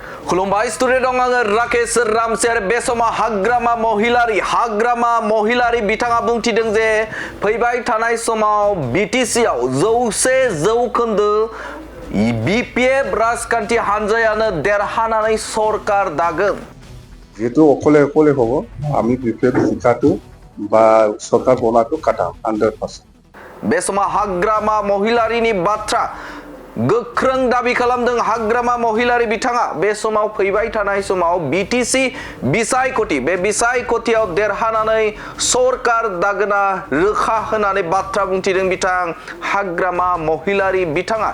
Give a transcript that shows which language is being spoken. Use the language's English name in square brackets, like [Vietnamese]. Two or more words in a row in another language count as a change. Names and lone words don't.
[Bodo] खुलुमबाय स्टुडिअ दं आङो राकेश रामसियार बे समाव हाग्रामा महिलारि बिथाङा बुंथिदों जे फैबाय थानाय समाव बिटिसि आव 100% बिपिएफ राजखान्थि हानजायानो देरहानानै सरकार दागोन। [Assamese] যেহেতু অকলে হব আমি বিপিএফ জিকাটো বা সরকার বনাটো কাটা 100%। [Bodo] बे समाव हाग्रामा महिलारिनि बाथ्रा गोख्रों दाबि खालामदों हाग्रामा महिलारि बिथाङा बे समाव फैबाय थानाय समाव बिटिसि बिसायख'थि बे बिसायख'थियाव देरहानानै सरकार दागोना रोखा होनानै बाथ्रा बुंथिदों बिथां हाग्रामा महिलारि बिथाङा।